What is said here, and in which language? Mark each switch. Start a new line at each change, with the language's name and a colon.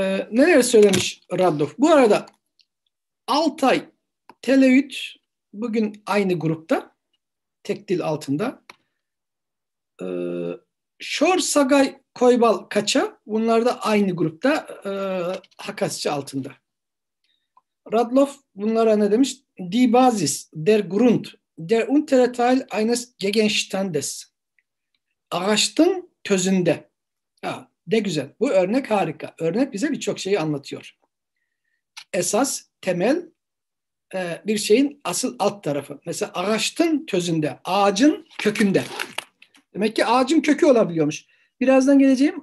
Turkish: Neler söylemiş Radloff? Bu arada Altay, Televit bugün aynı grupta. Tek dil altında. Şor, Sagay, Koybal, Kaça bunlar da aynı grupta Hakasça altında. Radloff bunlara ne demiş?
German: Die Basis, der Grund, der untere Teil eines Gegenstandes.
Turkish: Ağaçın tözünde. Ha, ne güzel. Bu örnek harika. Örnek bize birçok şeyi anlatıyor. Esas, temel bir şeyin asıl alt tarafı. Mesela ağaçın tözünde, ağacın kökünde. Demek ki ağacın kökü olabiliyormuş. Birazdan geleceğim.